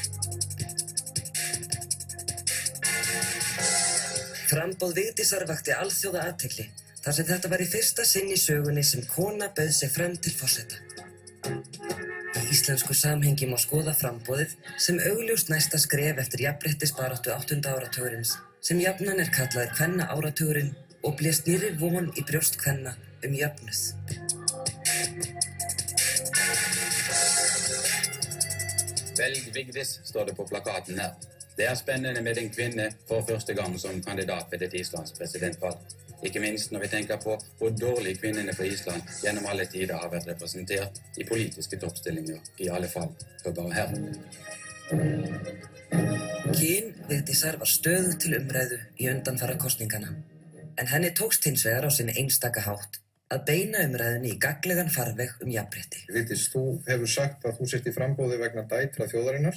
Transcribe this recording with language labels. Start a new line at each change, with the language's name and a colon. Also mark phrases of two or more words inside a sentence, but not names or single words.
Icelandic: Framboð Vigdísar vakti alþjóða athygli, þar sem þetta var í fyrsta sinn í sögunni sem kona bauð sig fram til forseta. Í íslensku samhengi má skoða framboðið sem augljóst næsta skref eftir jafnréttisbaráttu 8. áratugurins, sem jafnan kallaður kvennaáratugurinn og blés nýrri von í brjóst kvenna jöfnuð.
Norwegian: Velg Vigdis, står det på plakaten her. Det spennende med en kvinne for første gang som kandidat ved et islandsk presidentvalg. Ikke minst når vi tenker på hvor dårlig kvinnene på Island gjennom alle tider har vært representert i politiske toppstillinger, i alle fall for bare her.
Icelandic: Kyn Vigdísar var stöðugt til umræðu í undanfara kosningana, en henni tókst hins vegar á sinni einstaka hátt að beina umræðunni í gagnlegan farveg jafnrétti. Vigdís, þú hefur sagt að þú sért í framboði vegna dætra þjóðarinnar.